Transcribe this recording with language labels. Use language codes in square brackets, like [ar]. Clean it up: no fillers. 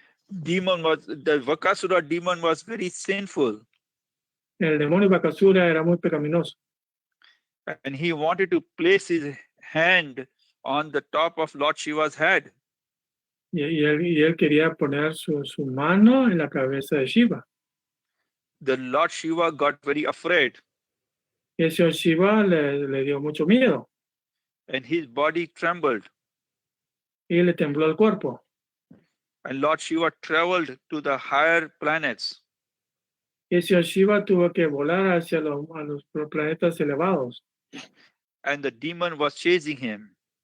[en] The Vakasura demon was very sinful. [es] El demonio Bakasura era muy pecaminoso. [en] And he wanted to place his hand on the top of Lord Shiva's head. [es] Y él quería poner su mano en la cabeza de Shiva. [en] The Lord Shiva got very afraid. [es] Y el señor Shiva le dio mucho miedo. [en] And his body trembled. [es] Y le tembló el cuerpo. [en] And Lord Shiva traveled to the higher planets. [es] Y el señor Shiva tuvo que volar hacia los planetas elevados. [en] And the demon was chasing him.